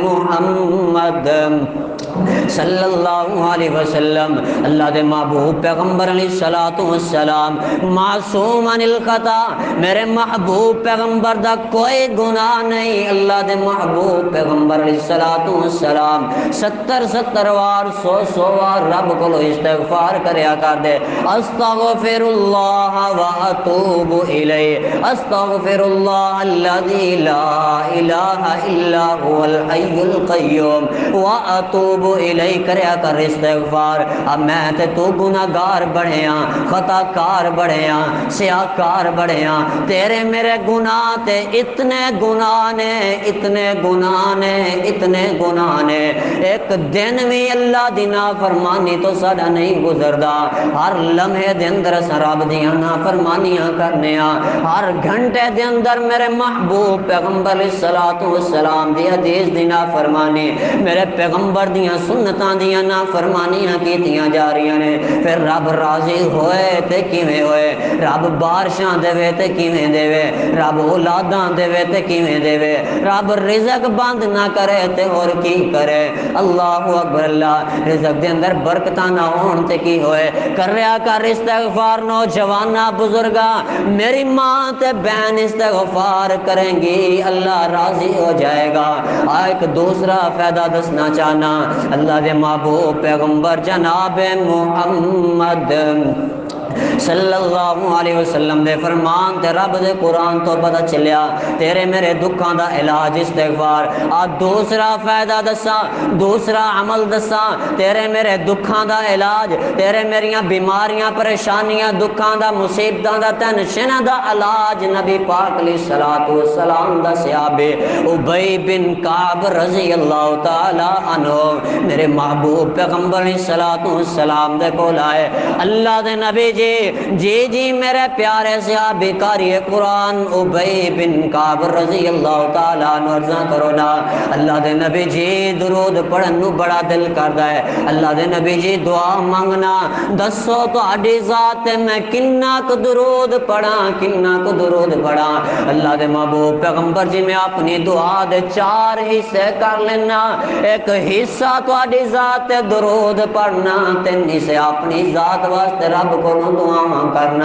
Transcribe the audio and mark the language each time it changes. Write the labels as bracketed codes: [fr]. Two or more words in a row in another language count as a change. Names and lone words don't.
[pa] محمد [ar] صلی اللہ علیہ وسلم [pa] اللہ دے محبوب پیغمبر [ar] علیہ السلام معصوم عن الخطا [pa] میرے محبوب پیغمبر دا کوئی گناہ نہیں اللہ دے محبوب پیغمبر [ar] علیہ السلام [pa] 70 وار 100 وار رب کو استغفار کریا کر دے [ar] استغفر اللہ واتوب الیہ استغفر اللہ الذی لا الہ الا هو الحی القیوم واتوب الیہ [pa] کریا کر استغفار اب میں تے تو گناہگار بڑے ہاں خطا کار بڑے ہاں سیاہکار بڑے ہاں تیرے میرے گناہ تے اتنے گناہ نے ایک دن بھی اللہ دی نافرمانی تو ساڈا نہیں گزردا ہر لمحے دے اندر رب دیاں نافرمانیاں کرنے ہر گھنٹے دے اندر میرے محبوب پیغمبر [ar] علیہ السلام [pa] دی حدیث دی نافرمانی میرے پیغمبر دیاں سنتاں دیاں نافرمانیاں کیتیاں جا رہی نے پھر رب راضی ہوئے تے کیویں ہوئے رب بارشاں دے تے کیویں دے رب اولاداں دے تے کیویں دے رب رزق بند نہ کرے تے اور کی کرے [ar] اللہ اکبر [pa] اللہ رزق دے اندر برکتاں نہ ہون تے کی ہوئے کریا کر استغفار نوجواناں بزرگاں میری ماں تے بہن استغفار کریں گی اللہ راضی ہو جائے گا ایک دوسرا فائدہ دسنا چاہنا اللہ دے محبوب پیغمبر جناب محمد [ar] صلی اللہ علیہ وسلم [pa] دے فرمان تے رب دے قرآن تو پتہ چلیا تیرے میرے دکھاں دا علاج استغفار۔ دوسرا فائدہ دساں، دوسرا عمل دساں، تیرے میرے دکھاں دا علاج، تیرے میریاں بیماریاں پریشانیاں دکھاں دا مصیبتاں دا ٹینشناں دا علاج نبی پاک [ar] علیہ الصلوۃ والسلام [pa] دا صحابی ابی بن کعب [ar] رضی اللہ تعالی عنہ [pa] میرے محبوب پیغمبر [ar] علیہ الصلوۃ والسلام [pa] دے کول آئے، اللہ دے نبی جی میرے پیارے صحابی قاری قرآن ابی بن کعب [ar] رضی اللہ تعالیٰ عنہ [pa] عرضاں کرو نا، اللہ دے نبی جی درود پڑھن نو بڑا دل کردا ہے، اللہ دے نبی جی دعا مانگنا دسو تہاڈی ذات تے میں کنا کو درود پڑھاں، کنا کو درود پڑھاں۔ اللہ دے محبوب پیغمبر جی میں اپنی دعا دے 4 حصے کر لینا، ایک حصہ تہاڈی ذات تے درود پڑھنا، 3 حصے اپنی ذات واسطے رب کو دعاواں کرنا۔